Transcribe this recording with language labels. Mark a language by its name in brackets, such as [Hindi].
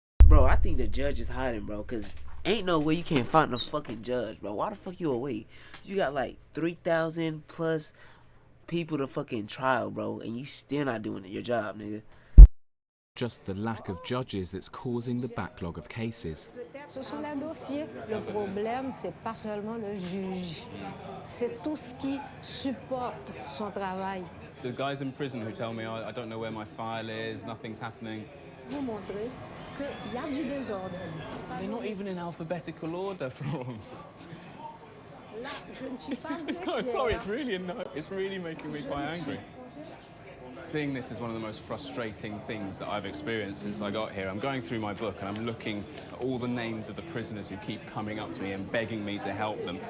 [English] Bro, I think the judge is hiding, bro, because ain't no way you can't find a fucking judge, bro. Why the fuck you away? You got like 3,000 plus people to fucking trial, bro, and you still not doing your job, nigga. just the lack of judges that's causing the backlog of cases. [French] Ce sont les dossiers. Le problème, c'est pas seulement le juge. C'est tout ce qui supporte son travail. [English] The guys in prison who tell me, I don't know where my file is, nothing's happening. [French] Vous montrer qu'il y a du désordre. [English] They're not even in alphabetical order, Florence. [French] Là, je ne suis pas [English] Sorry, it's really making me quite angry. Seeing this is one of the most frustrating things that I've experienced since I got here. I'm going through my book and I'm looking at all the names of the prisoners who keep coming up to me and begging me to help them.